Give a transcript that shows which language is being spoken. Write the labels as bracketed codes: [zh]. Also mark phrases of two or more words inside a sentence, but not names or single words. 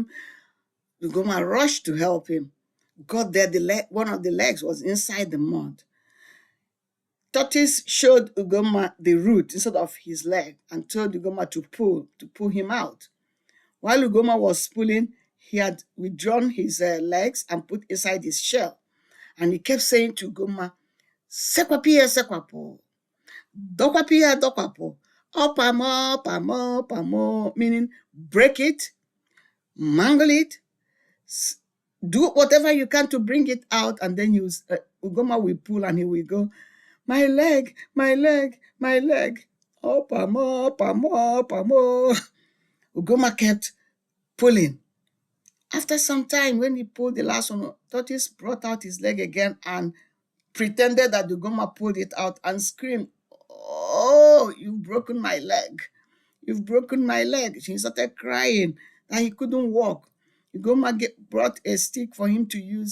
[en] Ugomma rushed to help him. Got there, one of the legs was inside the mud. Tortoise showed Ugomma the root instead of his leg and told Ugomma to pull him out. While Ugomma was pulling, he had withdrawn his legs and put inside his shell. And he kept saying to Ugomma, [ig] "Sekwapia, sekwapo. Dokwapia, dokwapo. Opamo, pamo, pamo," [en] meaning break it, mangle it, do whatever you can to bring it out, and then Ugomma will pull and he will go, "My leg, my leg, my leg. [ig] Opamo, pamo, pamo." [en] Ugomma kept pulling. After some time, when he pulled the last one, Tortoise brought out his leg again and pretended that Ugomma pulled it out and screamed, "Oh, you've broken my leg. You've broken my leg." She started crying that he couldn't walk. Ugomma brought a stick for him to use.